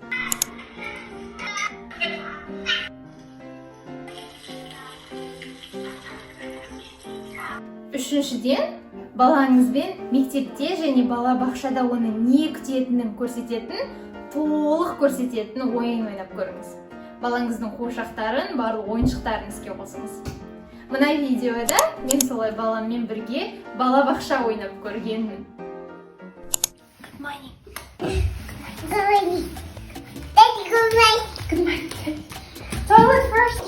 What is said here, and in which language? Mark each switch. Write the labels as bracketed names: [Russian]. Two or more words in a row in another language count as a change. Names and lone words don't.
[Kazakh] Үшіншіден, балаңызбен мектепте және балабақшада оны не күтетінін көрсететін, толық көрсететін ойын ойнап көріңіз. Балаңыздың қуыршақтарын, барлық ойыншықтарын іске қосыңыз. Мына видеода мен солай баламмен бірге балабақша ойнап көргенмін. [English] Good morning. Good morning. Daddy, good morning. Good morning. Toilet first.